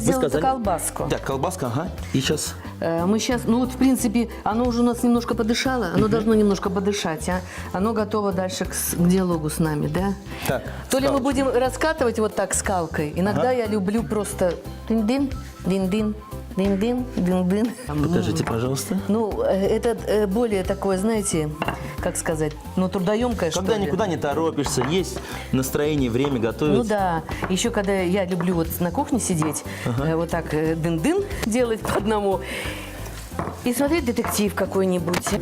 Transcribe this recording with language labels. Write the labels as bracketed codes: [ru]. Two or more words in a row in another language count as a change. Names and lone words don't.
[ru] сделала эту сказали? колбаску. Да, колбаска, ага. И сейчас... Мы сейчас, ну вот в принципе, оно уже у нас немножко подышало, оно должно немножко подышать, а? Оно готово дальше к диалогу с нами, да? Так, То ли мы скалочкой. будем раскатывать вот так скалкой, иногда я люблю просто дин-дин, дин-дин, Дын-дын, дын-дын. Покажите, пожалуйста. Ну, это более такое, знаете, как сказать, ну, трудоемкое, что Когда ли. никуда не торопишься, есть настроение, время готовить. Ну да. Еще когда я люблю вот на кухне сидеть, вот так дын-дын делать по одному и смотреть детектив какой-нибудь.